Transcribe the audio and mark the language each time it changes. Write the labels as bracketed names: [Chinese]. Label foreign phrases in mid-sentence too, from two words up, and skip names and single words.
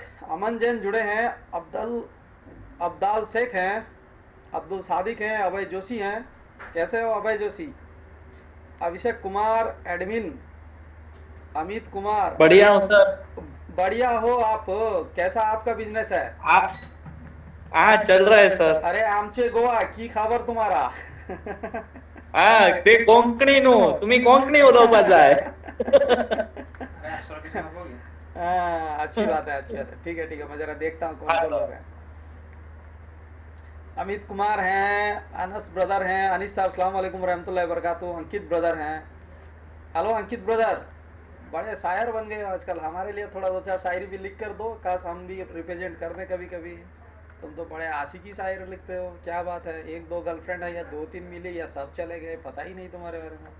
[Hindi] अमन जैन जुड़े हैं, अब्दाल शेख हैं, अब्दुल सादिक हैं, अभय जोशी हैं। कैसे हो अभय जोशी? अभिषेक कुमार एडमिन, अमित कुमार। बढ़िया हूँ सर। बढ़िया हो आप? कैसा आपका बिजनेस है? आप चल रहा है सर। अरे आमचे गोवा की खबर तुम्हारा? [Konkani] ते कोंकणी नो तुम्ही कोंकणी उलोवपा जाय। [Hindi] हाँ, अच्छी बात है अच्छी बात है। ठीक है ठीक है, मैं जरा देखता हूँ कौन कौन लोग हैं। अमित कुमार हैं, अनस ब्रदर हैं, अनिस सर [Arabic] السلام عليكم ورحمة الله وبركاته. [Hindi] अंकित ब्रदर हैं। हेलो अंकित ब्रदर, बड़े शायर बन गए हो आजकल। हमारे लिए थोड़ा दो चार शायरी भी लिख कर दो, काश हम भी रिप्रेजेंट कर दें कभी कभी। तुम तो बड़े आशिकी शायर लिखते हो, क्या बात है? एक दो गर्लफ्रेंड है या दो तीन मिली या सब चले गए, पता ही नहीं तुम्हारे बारे में।